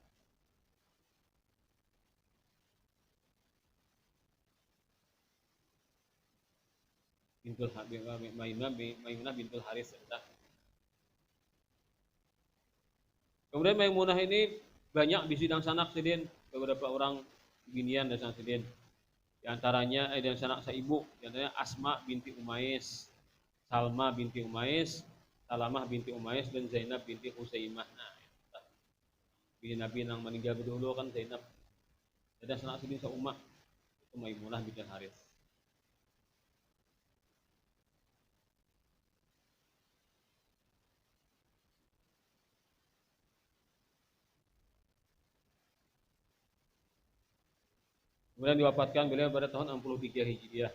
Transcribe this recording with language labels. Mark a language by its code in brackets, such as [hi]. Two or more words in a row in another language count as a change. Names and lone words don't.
[bjn] Bintul Maimunah bintul Haris. Kemudian Maimunah ini banyak bisi dan sanak sidin, beberapa orang binian dan sanak sidin. Di antaranya dan sanak saibu, di antaranya Asma binti Umais, Salma binti Umais, Salamah binti Umais, dan Zainab binti Husaimah. Nah, bini Nabi yang meninggal dulu kan Zainab. Dan sanak sidin seummah itu Maimunah binti Haris. Kemudian diwafatkan beliau pada tahun 63 Hijriah.